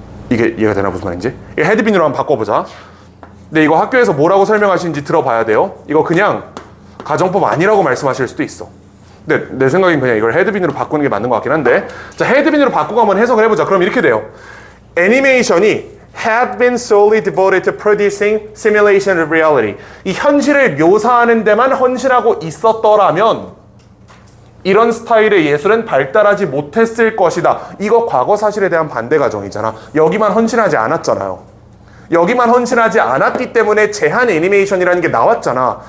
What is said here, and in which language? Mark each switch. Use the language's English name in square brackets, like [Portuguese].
[Korean] 이게 이해가 되나 무슨 말인지? 이 hadbeen으로 한번 바꿔보자. 근데 이거 학교에서 뭐라고 설명하시는지 들어봐야 돼요. 이거 그냥 가정법 아니라고 말씀하실 수도 있어. 근데 내 생각엔 그냥 이걸 hadbeen으로 바꾸는 게 맞는 것 같긴 한데, 자, hadbeen으로 바꾸고 한번 해석을 해보자. 그럼 이렇게 돼요. 애니메이션이 [English] had been solely devoted to producing simulation of reality. [Korean] 이 현실을 묘사하는 데만 헌신하고 있었더라면 이런 스타일의 예술은 발달하지 못했을 것이다. 이거 과거 사실에 대한 반대 가정이잖아. 여기만 헌신하지 않았잖아요. 여기만 헌신하지 않았기 때문에 제한 애니메이션이라는 게 나왔잖아.